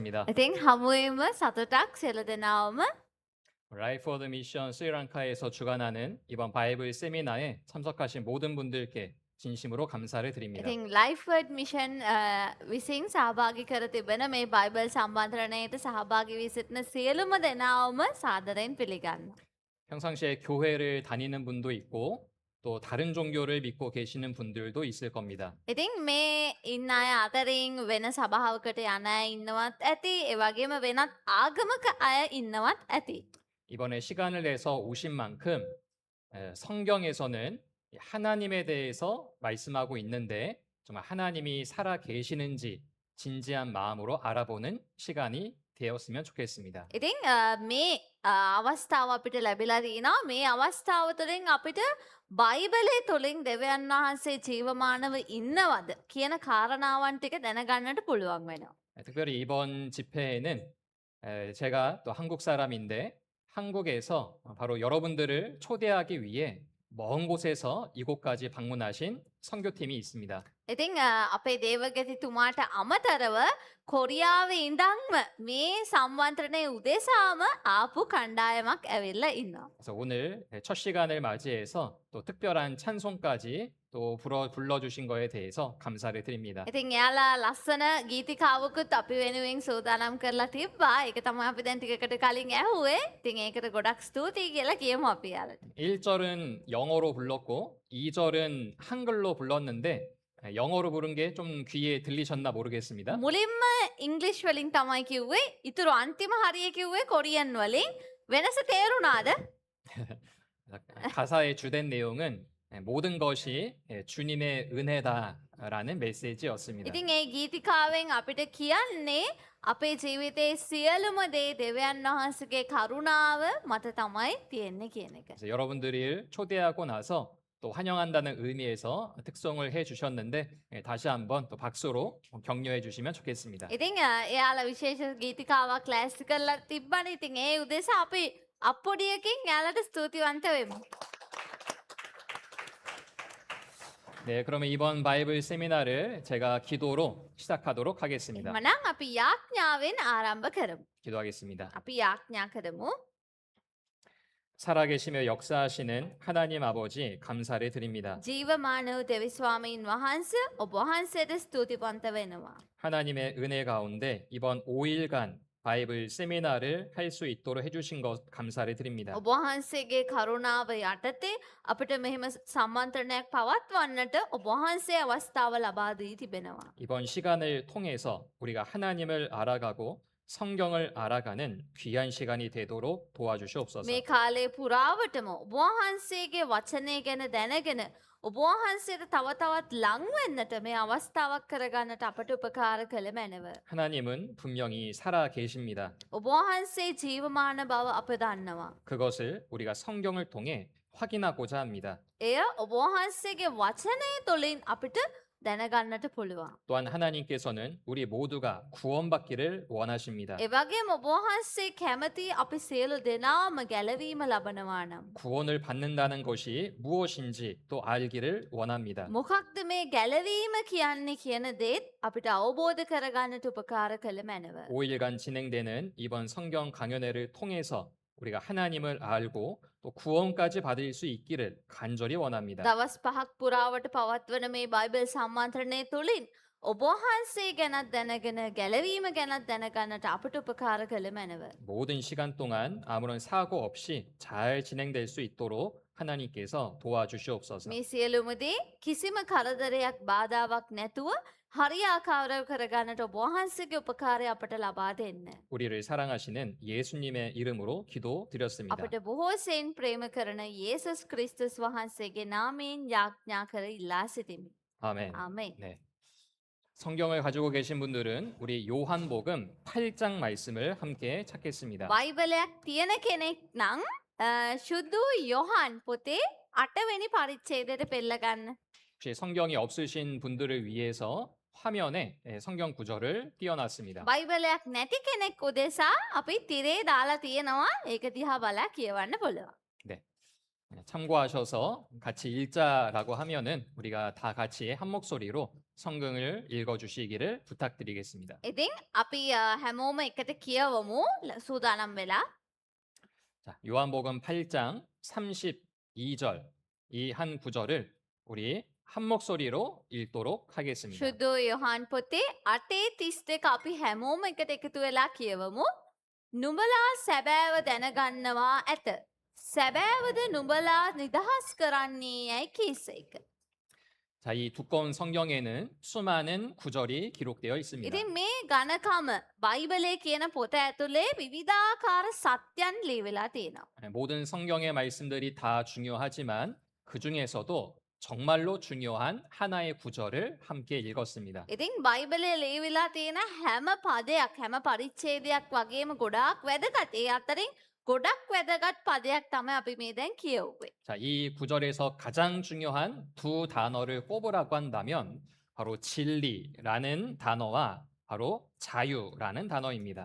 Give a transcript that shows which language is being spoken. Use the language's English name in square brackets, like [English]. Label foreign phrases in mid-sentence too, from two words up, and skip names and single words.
[Korean] 입니다. [Sinhala] ඉතින් හමුවීම සතුටක් සියලු දෙනාවම [Korean] 라이프 오브 미션 스리랑카에서 주관하는 이번 바이블 세미나에 참석하신 모든 분들께 진심으로 감사를 드립니다. [Sinhala] ඉතින් ලයිෆ්වර්ඩ් මිෂන් විසින් සහභාගි කර තිබෙන මේ බයිබල් සම්බන්ධරණයට සහභාගි වී සිටින සියලුම දෙනාවම සාදරයෙන් පිළිගන්නවා. [Korean] 평상시에 교회를 다니는 분도 있고 또 다른 종교를 믿고 계시는 분들도 있을 겁니다. [Sinhala] ඉතින් මේ ඉන්න අය අතරින් වෙන සභාවකට යන අය ඉන්නවත් ඇති, ඒ වගේම වෙනත් ආගමක අය ඉන්නවත් ඇති. [Korean] 이번에 시간을 내서 오신 만큼 성경에서는 하나님에 대해서 말씀하고 있는데 정말 하나님이 살아 계시는지 진지한 마음으로 알아보는 시간이 되었으면 좋겠습니다. [Sinhala] ඉතින් මේ අවස්ථාව අපිට ලැබිලා තියෙනවා. මේ අවස්ථාව තුළින් අපිට බයිබලයේ තුළින් දෙවියන් වහන්සේ ජීවමානව ඉන්නවද කියන කාරණාවන් ටික දැනගන්නට පුළුවන් වෙනවා. [Korean] 특별히 이번 집회에는 제가 또 한국 사람인데 한국에서 바로 여러분들을 초대하기 위해 먼 곳에서 이곳까지 방문하신 선교팀이 있습니다. [Sinhala] ඉතින් අපේ දේවගතිතුමාට අමතරව කොරියාවේ ඉඳන්ම මේ සම්වන්ත්‍රණය උදෙසාම ආපු කණ්ඩායමක් ඇවිල්ලා ඉන්නවා. [Korean] 그래서 오늘 첫 시간을 맞이해서 또 특별한 찬송까지 또 불러주신 거에 대해서 감사를 드립니다. [Sinhala] ඉතින් එයාලා ලස්සන ගීතිකාවකුත් අපි වෙනුවෙන් සූදානම් කරලා තිබ්බා. ඒක තමයි අපි දැන් ටිකකට කලින් ඇහුවේ. ඉතින් ඒකට ගොඩක් ස්තුතියි කියලා කියමු අපි යාළුවන්ට. [Korean] 1절은 영어로 불렀고 2절은 한글로 불렀는데 영어로 부른 게 좀 귀에 들리셨나 모르겠습니다. [Sinhala] මුලින්ම ඉංග්‍රීසි වලින් තමයි කිව්වේ. 이තුරු අන්තිම හරිය කිව්වේ කොරියන් වලින්. වෙනස තේරුණාද? [Korean] 가사의 주된 내용은 모든 것이 주님의 은혜다라는 메시지였습니다. [Sinhala] ඉතින් ඒ ගීතිකාවෙන් අපිට කියන්නේ අපේ ජීවිතයේ සියලුම දේ දෙවියන් වහන්සේගේ කරුණාව මත තමයි තියෙන්නේ කියන එක. [Korean] 그래서 여러분들을 초대하고 나서 또 환영한다는 의미에서 특송을 해주셨는데 다시 한번 또 박수로 격려해 주시면 좋겠습니다. [Sinhala] ඉතින් එයාලා විශේෂ ගීතිකාවක් ක්ලාස් කරලා තිබ්බනේ. ඉතින් ඒ උදෙසා අපි අප්පොඩියකින් එයාලට ස්තුතිවන්ත වෙමු. [Korean] 네, 그러면 이번 바이블 세미나를 제가 기도로 시작하도록 하겠습니다. [Sinhala] එහෙමනම් අපි යාඥාවෙන් ආරම්භ කරමු. [Korean] 기도하겠습니다. [Sinhala] අපි යාඥා කරමු. [Korean] 살아계시며 역사하시는 하나님 아버지 감사를 드립니다. [Sinhala] ජීවමානව දෙවි ස්වාමීන් වහන්සේ ඔබ වහන්සේට ස්තුතිවන්ත වෙනවා. [Korean] 하나님의 은혜 가운데 이번 5일간 바이블 세미나를 할 수 있도록 해주신 것 감사를 드립니다. [Sinhala] ඔබ වහන්සේගේ කරුණාව යටතේ අපිට මෙහෙම සම්මන්ත්‍රණයක් පවත්වන්නට ඔබ වහන්සේ අවස්ථාව ලබා දී තිබෙනවා. [Korean] 이번 시간을 통해서 우리가 하나님을 알아가고 성경을 알아가는 귀한 시간이 되도록 도와주시옵소서. [Sinhala] මේ කාලේ පුරාවටම ඔබ වහන්සේගේ වචනය ගැන දැනගෙන ඔබ වහන්සේට තව තවත් ලං වෙන්නට මේ අවස්ථාවක් කරගන්නට අපට උපකාර කළ මැනව. [Korean] 하나님은 분명히 살아 계십니다. [Sinhala] ඔබ වහන්සේ ජීවමාන බව අප දන්නවා. [Korean] 그것을 우리가 성경을 통해 확인하고자 합니다. [Sinhala] එය ඔබ වහන්සේගේ වචනය තුළින් අපිට දැනගන්නට පුළුවන්. [Korean] 또한 하나님께서는 우리 모두가 구원받기를 원하십니다. [Sinhala] ඒ වගේම ඔබ වහන්සේ කැමති අපි සියලු දෙනාම ගැලවීම ලබනවා නම්. [Korean] 구원을 받는다는 것이 무엇인지 또 알기를 원합니다. [Sinhala] මොකක්ද මේ ගැලවීම කියන්නේ කියන දේත් අපිට අවබෝධ කරගන්නට උපකාර කළ මැනව. [Korean] 5일간 진행되는 이번 성경 강연회를 통해서 우리가 하나님을 알고 또 구원까지 받을 수 있기를 간절히 원합니다. [Sinhala] දවස් 5ක් පුරාවට පවත්වන මේ බයිබල් සම්මන්ත්‍රණය තුළින් ඔබ වහන්සේ ගැනත් දැනගෙන ගැලවීම ගැනත් දැනගන්නට අපට උපකාර කළ මැනව. [Korean] 모든 시간 동안 아무런 사고 없이 잘 진행될 수 있도록 하나님께서 도와주시옵소서. [Sinhala] මේ සියලුමදේ කිසිම කරදරයක් බාධාවක් නැතුව හරියාකාරව කරගන්නට ඔබ වහන්සේගේ උපකාරය අපට ලබා දෙන්න. [Korean] 우리를 사랑하시는 예수님의 이름으로 기도드렸습니다. [Sinhala] අපට බොහෝසෙන් ප්‍රේම කරන යේසුස් ක්‍රිස්තුස් වහන්සේගේ නාමයෙන් යාඥා කර ඉල්ලා සිටිමි. [Korean] 아멘. [Sinhala] ආමේන්. [Korean] 네. 성경을 가지고 계신 분들은 우리 요한복음 8장 말씀을 함께 찾겠습니다. [Sinhala] බයිබලයක් තියෙන කෙනෙක් නම් ශුද්ධ යොහන් පොතේ 8වෙනි පරිච්ඡේදයට පෙළ ගන්න. [Korean] 혹시 성경이 없으신 분들을 위해서 화면에 성경 구절을 띄워놨습니다. [Sinhala] බයිබලයක් නැති කෙනෙක් උදෙසා අපි තිරේ දාලා තියෙනවා. ඒක දිහා බලා කියවන්න පුළුවන්. [Korean] 네. 참고하셔서 같이 읽자라고 하면은 우리가 다 같이 한 목소리로 성경을 읽어 주시기를 부탁드리겠습니다. [Sinhala] ඉතින් අපි හැමෝම එකට කියවමු සූදානම් වෙලා. [Korean] 자, 요한복음 8장 32절 이 한 구절을 우리 한 목소리로 읽도록 하겠습니다. [Sinhala] ශුද්ධ යොහන් පොතේ 8:32 අපි හැමෝම එකට එකතු වෙලා කියවමු. නුඹලා සැබෑව දැනගන්නවා ඇත. සැබෑවද නුඹලා නිදහස් කරන්නේ යැයි කීසේක. [Korean] 자, 이 두꺼운 성경에는 수많은 구절이 기록되어 있습니다. [Sinhala] ඉතින් මේ ගණකම බයිබලේ කියන පොත ඇතුලේ විවිධාකාර සත්‍යයන් ලියවිලා තියෙනවා. [Korean] 모든 성경의 말씀들이 다 중요하지만 그 중에서도 정말로 중요한 하나의 구절을 함께 읽었습니다. [Sinhala] ඉතින් බයිබලේ ලියවිලා තියෙන හැම පදයක් හැම පරිච්ඡේදයක් වගේම ගොඩාක් වැදගත්. ඒ අතරින් ගොඩක් වැදගත් පදයක් තමයි අපි මේ දැන් කියවුවේ. [Korean] 자, 이 구절에서 가장 중요한 두 단어를 꼽으라고 한다면 바로 진리라는 단어와 바로 자유라는 단어입니다.